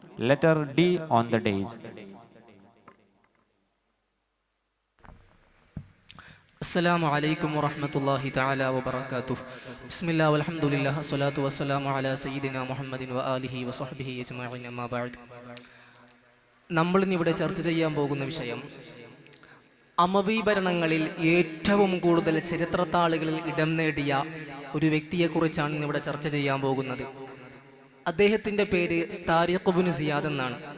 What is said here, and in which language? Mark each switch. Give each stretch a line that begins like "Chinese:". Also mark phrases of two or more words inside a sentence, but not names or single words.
English: Letter D on the days.
Arabic: السلام عليكم ورحمة الله تعالى وبركاته. بسم الله والحمد لله والصلاة والسلام على سيدنا محمد وآله وصحبه أجمعين أما بعد.
Malayalam: നമ്മളിന്നിവിടെ ചർച്ച ചെയ്യാൻ പോകുന്ന വിഷയം അമവി ഭരണങ്ങളിൽ ഏറ്റവും കൂടുതൽ ചരിത്രത്താളുകളിൽ ഇടം നേടിയ ഒരു വ്യക്തിയെക്കുറിച്ചാണ് ഇന്നിവിടെ ചർച്ച ചെയ്യാൻ പോകുന്നത്. അദ്ദേഹത്തിൻ്റെ പേര് താരിഖ് ഇബ്നു സിയാദ് എന്നാണ്.